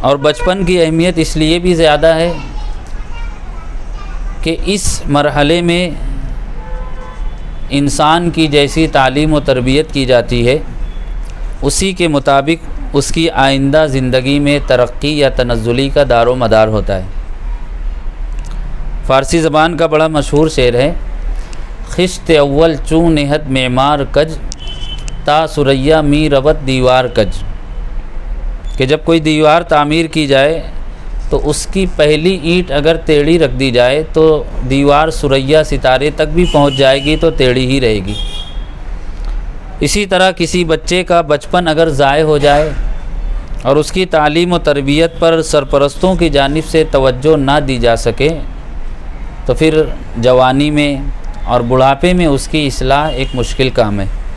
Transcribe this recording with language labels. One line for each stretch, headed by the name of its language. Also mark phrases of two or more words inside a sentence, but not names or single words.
Urdu: اور بچپن کی اہمیت اس لیے بھی زیادہ ہے کہ اس مرحلے میں انسان کی جیسی تعلیم و تربیت کی جاتی ہے اسی کے مطابق اس کی آئندہ زندگی میں ترقی یا تنزلی کا دار و مدار ہوتا ہے۔ فارسی زبان کا بڑا مشہور شعر ہے،
Persian: خشت اول چون نہت معمار کج تا سریا می روت دیوار کج،
Urdu: کہ جب کوئی دیوار تعمیر کی جائے تو اس کی پہلی اینٹ اگر ٹیڑھی رکھ دی جائے تو دیوار سریا ستارے تک بھی پہنچ جائے گی تو ٹیڑھی ہی رہے گی۔ اسی طرح کسی بچے کا بچپن اگر ضائع ہو جائے اور اس کی تعلیم و تربیت پر سرپرستوں کی جانب سے توجہ نہ دی جا سکے تو پھر جوانی میں اور بڑھاپے میں اس کی اصلاح ایک مشکل کام ہے۔